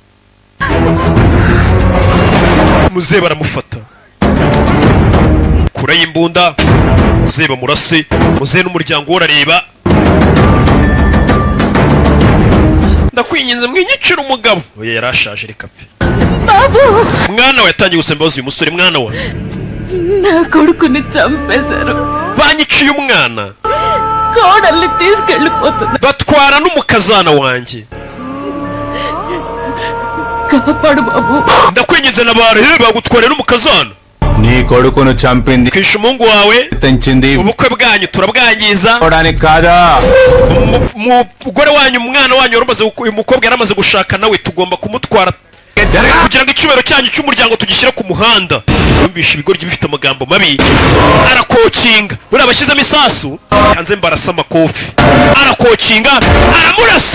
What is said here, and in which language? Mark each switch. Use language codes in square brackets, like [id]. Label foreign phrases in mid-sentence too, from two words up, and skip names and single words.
[rw] Muze baramufata kura y'imbunda, muze bamurase, muze n'umuryango urareba. Ndakwinginze mwinyicira umugabo. Oya yarashaje, reka pe. Mwana we yatangiye gusembaza uyu musore. Mwana we [te] నా కొడుకుని చంపేశారు. [rw] banyiciye umwana, [te] కోడల్ని తీసుకెళ్ళిపోతున్నా. [rw] batwara n'umukazana wanjye. [te] కాపాడు బాబు. [rw] Ndakwinginze nabare bagutware n'umukazana. [te] నీ కొడుకును చంపింది [rw] Kwisha umuhungu wawe, [te] తెంచింది [rw] ubukwe bwanyu turabwangiza. [te] అవడానికి కాదా? [rw] Umugore wanyu, umwana wanyu uyu mukobwa yaramaze gushaka, nawe tugomba kumutwara kugira ngo icyubahiro cyanyu cy'umuryango tugishyire ku muhanda. Yumvisha ibigoryi bifite amagambo mabi, arakokinga. Buriya bashyizemo isasu hanze mbarasa amakofi, arakokinga aramurasa.